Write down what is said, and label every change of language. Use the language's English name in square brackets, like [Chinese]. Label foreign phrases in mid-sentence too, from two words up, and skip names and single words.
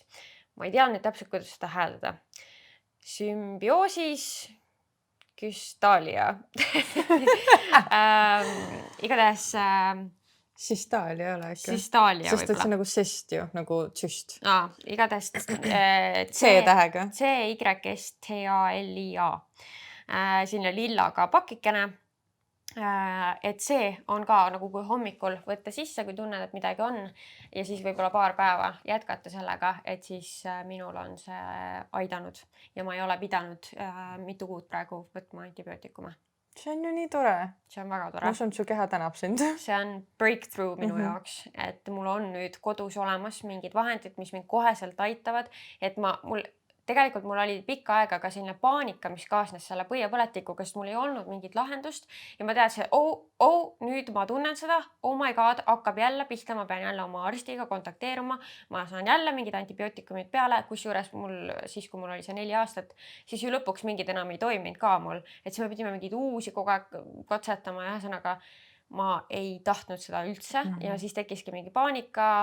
[Estonian] Ma ei tea nüüd täpselt, kuidas seda hääldada. Symbioosis Kystalia. Igatahes Sistalia ei ole äkki. Sistalia sest et see on nagu sest ju, nagu tšüst. Igatahes C-tähega. C-Y-S-T-A-L-I-A. Selline lillaga pakikene. Et see on ka nagu kui hommikul võtta sisse, kui tunned, et midagi on ja siis võib-olla paar päeva jätkata sellega, et siis minul on see aidanud ja ma ei ole pidanud mitu kuud praegu võtma antibiootikume. See on ju nii tore. See on väga tore. Ma usun, et su keha tänab sind. See on breakthrough minu jaoks, et mul on nüüd kodus olemas mingid vahendid, mis mind koheselt aitavad, et tegelikult mul oli pikka aega ka selline paanika, mis kaasnes selle põiepõletikuga, sest mul ei olnud mingit lahendust ja ma teadsin, nüüd ma tunnen seda, [English] oh my god, [Estonian] hakkab jälle pihta, ma pean jälle oma arstiga kontakteeruma, ma saan jälle mingid antibiootikumid peale, kusjuures siis, kui mul oli see 4 aastat, siis ju lõpuks mingid enam ei toiminud ka mul, et siis me pidime mingid uusi kogu aeg katsetama ja ühesõnaga ma ei tahtnud seda üldse ja siis tekkiski mingi paanika.